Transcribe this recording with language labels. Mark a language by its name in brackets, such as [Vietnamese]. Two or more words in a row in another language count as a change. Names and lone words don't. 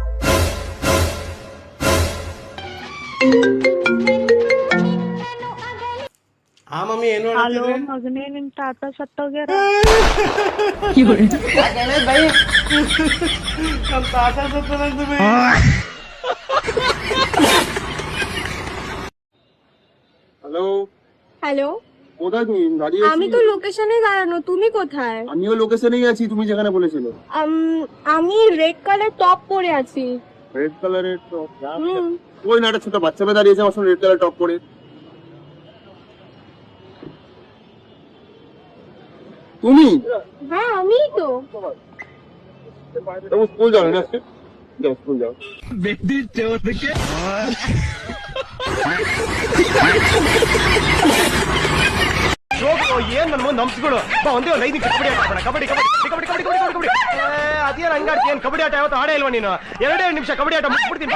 [Kannada] ಹಾ ಮಮ್ಮಿ ಏನು ಹೇಳ್ತಿದ್ರಿ? ಮಗನೇ ನಿಮ್ ತಾತ ಸತ್ತೋಗ್ಯಾರ. ಬೈ ನಮ್ಮ ತಾತ ಸತ್ತದಂತ ಬೈ. [Bangla] হ্যালো হ্যালো, কোথায় তুমি? দাঁড়িয়ে আমি তো লোকেশনে দাঁড়ানো, তুমি কোথায়? আমিও লোকেশনেই আছি, তুমি যেখানে বলেছিলে। আমি [English] red color top [Bangla] পরে আছি। [English] red color [Bangla] টপ? ওই না, একটা ছোট বাচ্চা মেয়ে দাঁড়িয়েছে আমার সঙ্গে [English] red color top [Bangla] পরে। তুমি? হ্যাঁ আমিই তো। তুমি স্কুল যাও না? যাও স্কুল যাও। [Kannada] ಏನ್ ನನ್ನ ಮುಂದೆ ನಂಬಿಸ್ಗಳು ಒಂದೇ ಒಂದು 5 ನಿಮಿಷ ಕಬಡ್ಡಿ ಆಟ ಆಡೋಣ. ಕಬಡ್ಡಿ ಕಬಡ್ಡಿ ಕಬಡ್ಡಿ ಕಬಡ್ಡಿ ಕಬಡ್ಡಿ ಕಬಡ್ಡಿ. ಅದೇನು ಹಂಗಾಡ್ತಿ? ಏನ್ ಕಬಡ್ಡಿ ಆಟ ಯಾವತ್ತು ಆಡೇ ಇಲ್ವಾ ನೀನು? 2 ನಿಮಿಷ ಕಬಡ್ಡಿ ಆಟ ಮುಗಿಸ್ಬಿಡ್ತೀನಿ.